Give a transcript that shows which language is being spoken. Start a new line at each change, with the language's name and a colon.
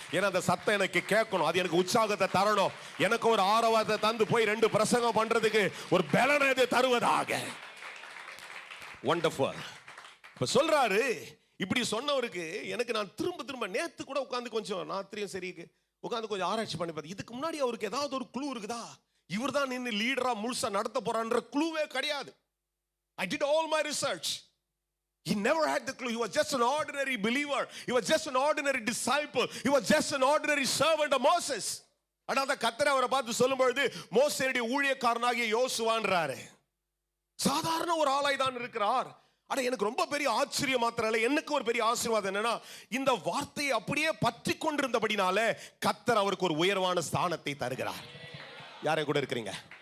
Tamil: ஏன்னா அந்த சத்தம் எனக்கு கேட்கணும், அது எனக்கு உற்சாகத்தை தரணும், எனக்கு ஒரு ஆரவாரத்தை தந்து போய் 2 பிரசங்கம் பண்றதுக்கு ஒரு பலனை தருவதாக. வண்டர்ஃபுல். இப்ப சொல்றாரு, இப்படி சொன்னவருக்கு எனக்கு நான் திரும்ப நேத்து கூட உட்கார்ந்து கொஞ்சம் ராத்திரியும் சரி உட்கார்ந்து கொஞ்சம் ஆராய்ச்சி பண்ணி பார்த்தேன். இதுக்கு முன்னாடி அவருக்கு ஏதாவது ஒரு க்ளூ இருக்குதா? இவர் தான் நின்று லீடரா முழுசா நடத்த போறான்ற க்ளூவே கிடையாது.
English: I did all my research. He never had the clue. He was just an ordinary believer. He was just an ordinary disciple. He was just an ordinary servant of Moses.
Tamil: ஆனா கர்த்தர் அவரை பார்த்து சொல்லும்போது மோசேயுடைய ஊழியக்காரனாகிய யோசுவான்றாரு. சாதாரண ஒரு ஆளாய் தான் இருக்கிறார். ஆனா எனக்கு ரொம்ப பெரிய ஆச்சரியம் மாத்திரம் இல்ல, எனக்கு ஒரு பெரிய ஆசீர்வாதம் என்னன்னா, இந்த வார்த்தையை அப்படியே பற்றி கொண்டிருந்தபடினால கர்த்தர் அவருக்கு ஒரு உயர்வான ஸ்தானத்தை தருகிறார். யாரை கூட இருக்கிறீங்க?